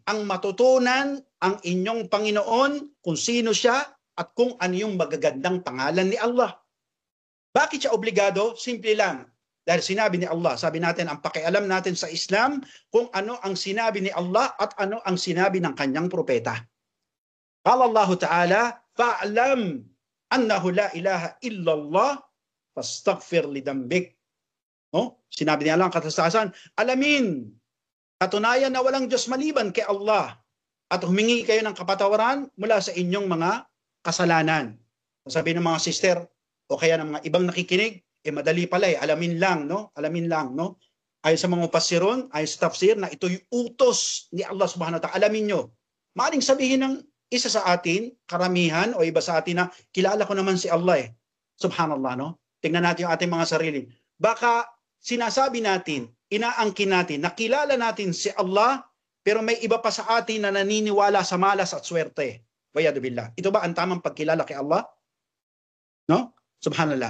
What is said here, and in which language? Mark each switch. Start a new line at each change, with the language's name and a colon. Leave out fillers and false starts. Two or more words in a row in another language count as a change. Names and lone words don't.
Filipino: Ang matutunan ang inyong Panginoon kung sino siya at kung ano yung magagandang pangalan ni Allah. Bakit siya obligado? Simple lang. Dahil sinabi ni Allah, sabi natin, ang pakialam natin sa Islam kung ano ang sinabi ni Allah at ano ang sinabi ng kanyang propeta.
Arabic: قال الله تعالى فاعلم أنه لا إله إلا الله فاستغفر لذنبك.
Filipino: No? Sinabi niya lang katastasan, alamin, katunayan na walang Diyos maliban kay Allah at humingi kayo ng kapatawaran mula sa inyong mga kasalanan. Sabi ng mga sister o kaya ng mga ibang nakikinig, madali pala alamin lang, no? Alamin lang, no? Ayon sa mga mufassirun, ayon sa tafsir na ito'y utos ni Allah
Arabic: سبحانه وتعالى.
Filipino: Alamin nyo. Maaring sabihin ng isa sa atin, karamihan o iba sa atin na kilala ko naman si Allah eh. Subhanallah, no? Tingnan natin yung ating mga sarili. Baka sinasabi natin, inaangkin natin, nakilala natin si Allah, pero may iba pa sa atin na naniniwala sa malas at swerte.
Arabic: والعياذ بالله.
Filipino: Ito ba ang tamang pagkilala kay Allah? No? Subhanallah.